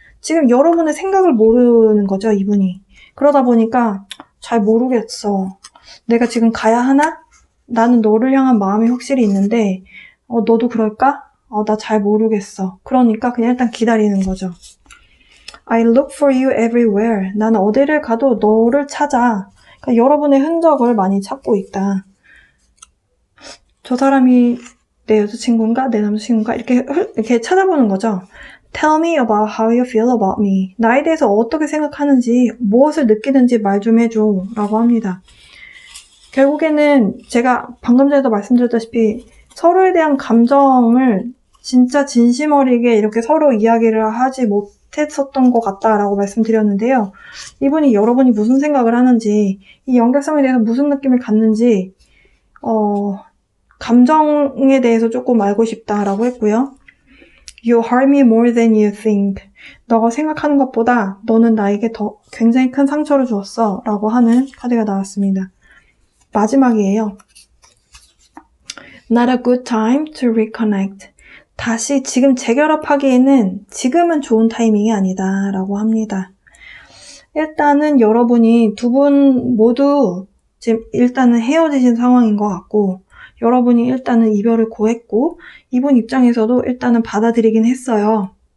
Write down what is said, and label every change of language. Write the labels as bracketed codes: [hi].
[ko] 지금 여러분의 생각을 모르는 거죠, 이분이. 그러다 보니까 잘 모르겠어. 내가 지금 가야 하나? 나는 너를 향한 마음이 확실히 있는데 너도 그럴까? 나 잘 모르겠어. 그러니까 그냥 일단 기다리는 거죠. [en] I look for you everywhere. [ko] 나는 어디를 가도 너를 찾아. 그러니까 여러분의 흔적을 많이 찾고 있다. 저 사람이 내 여자친구인가? 내 남자친구인가? 이렇게 찾아보는 거죠. [en] Tell me about how you feel about me. [ko] 나에 대해서 어떻게 생각하는지, 무엇을 느끼는지 말 좀 해줘. 라고 합니다. 결국에는 제가 방금 전에도 말씀드렸다시피 서로에 대한 감정을 진짜 진심 어리게 이렇게 서로 이야기를 하지 못했었던 것 같다라고 말씀드렸는데요. 이분이 여러분이 무슨 생각을 하는지, 이 연결성에 대해서 무슨 느낌을 갖는지, 감정에 대해서 조금 알고 싶다라고 했고요. [en] You hurt me more than you think. [ko] 너가 생각하는 것보다 너는 나에게 더 굉장히 큰 상처를 주었어 라고 하는 카드가 나왔습니다. 마지막이에요. [en] Not a good time to reconnect. [ko] 다시 지금 재결합하기에는 지금은 좋은 타이밍이 아니다 라고 합니다. 일단은 여러분이 두 분 모두 지금 일단은 헤어지신 상황인 것 같고 여러분이 일단은 이별을 고했고 이분 입장에서도 일단은 받아들이긴 했어요.